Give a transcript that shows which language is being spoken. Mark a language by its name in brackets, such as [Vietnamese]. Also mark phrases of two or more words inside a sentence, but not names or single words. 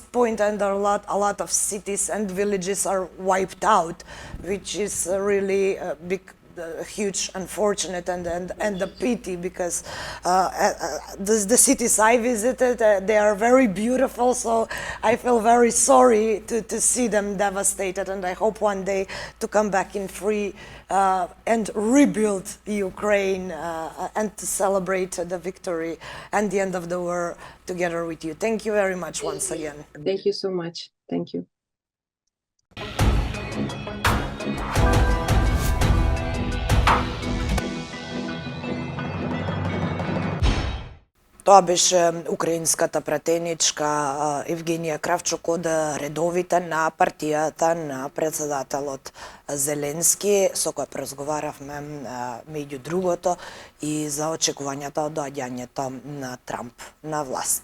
[English] point, and a lot of cities and villages are wiped out, which is really a big, huge, unfortunate and a pity, because the cities I visited, they are very beautiful, so I feel very sorry to see them devastated, and I hope one day to come back in free and rebuild Ukraine and to celebrate the victory and the end of the war together with you. Thank you very much once again. Thank you so much. Thank you. [Macedonian] Тоа беше украинската пратеничка Yevheniia Kravchuk од редовите на партијата на председателот Зеленски, со која разговаравме меѓу другото и за очекувањата од доаѓањето на Трамп на власт.